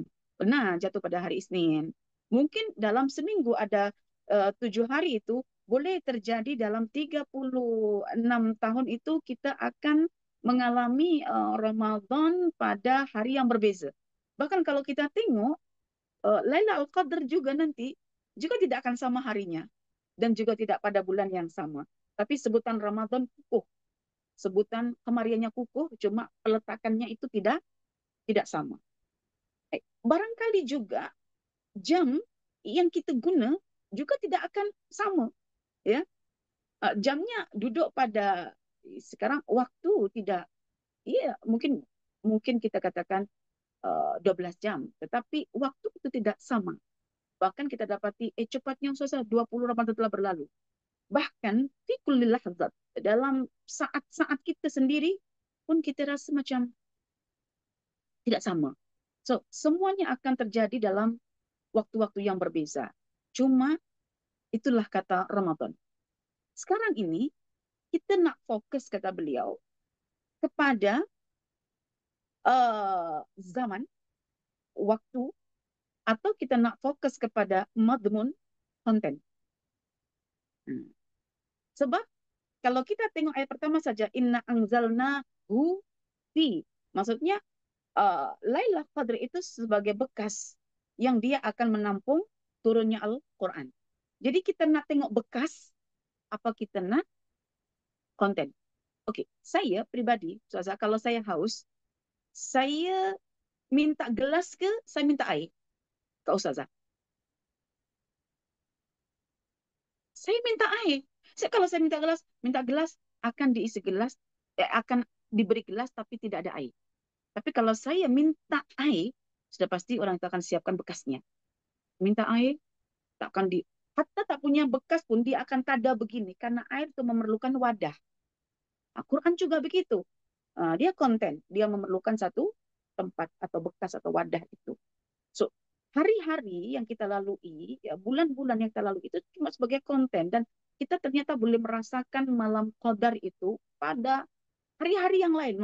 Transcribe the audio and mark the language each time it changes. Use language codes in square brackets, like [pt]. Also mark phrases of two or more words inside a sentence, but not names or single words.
[ms] Pernah jatuh pada hari Isnin. Mungkin dalam seminggu ada 7 hari itu, boleh terjadi dalam 36 tahun itu kita akan mengalami Ramadan pada hari yang berbeza. Bahkan kalau kita tengok, Lailatul Qadar juga nanti juga tidak akan sama harinya dan juga tidak pada bulan yang sama. Tapi sebutan Ramadan kukuh, sebutan kemariannya kukuh, cuma peletakannya itu tidak sama. Barangkali juga jam yang kita guna juga tidak akan sama, ya. Jamnya duduk pada sekarang waktu tidak, ya mungkin mungkin kita katakan 12 jam, tetapi waktu itu tidak sama. Bahkan kita dapati cepatnya Ustazah 20 Ramadan telah berlalu. Bahkan [ar] في كل لحظة, [ms] dalam saat-saat kita sendiri pun kita rasa macam tidak sama. So, semuanya akan terjadi dalam waktu-waktu yang berbeza. Cuma itulah kata Ramadan. Sekarang ini kita nak fokus, kata beliau, kepada zaman, waktu, atau kita nak fokus kepada madmun, konten. Sebab kalau kita tengok ayat pertama saja, [ar] إنا أنزلناه في, [ms] maksudnya Lailatul Qadar itu sebagai bekas yang dia akan menampung turunnya Al-Quran. Jadi kita nak tengok bekas, apa kita nak konten. Okey, saya pribadi, Ustazah, kalau saya haus, saya minta gelas ke saya minta air? Kak Ustazah, saya minta air. Kalau saya minta gelas akan diisi gelas, akan diberi gelas tapi tidak ada air. Tapi kalau saya minta air, sudah pasti orang itu akan siapkan bekasnya. Minta air, takkan hatta tak punya bekas pun dia akan tada begini, karena air itu memerlukan wadah. Al-Quran juga begitu. Dia konten, dia memerlukan satu tempat atau bekas atau wadah itu. So, hari-hari yang kita lalui, ya, bulan-bulan yang kita lalui itu cuma sebagai konten, dan kita ternyata boleh merasakan malam qadar itu pada hari-hari yang lain.